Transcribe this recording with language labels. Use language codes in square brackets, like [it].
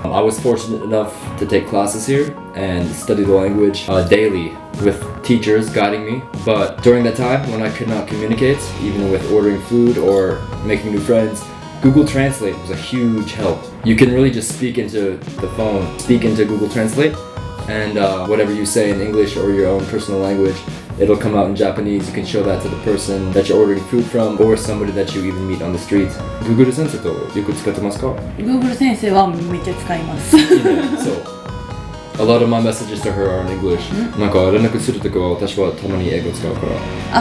[en] I was fortunate enough to take classes here and study the language daily with teachers guiding me, but during that time when I could not communicate, even with ordering food or making new friends, Google Translate was a huge help. You can really just speak into the phone, speak into Google Translate, and whatever you say in English or your own personal language, it'll come out in Japanese. You can show that to the person that you're ordering food from or somebody that you even meet on the street. [ja] Google 先生とよく使ってますか? Google 先生はめっちゃ使います。 [en] So, a lot of my messages to her are in English. [ja] なんか連絡するときは私はたまに英語使うから。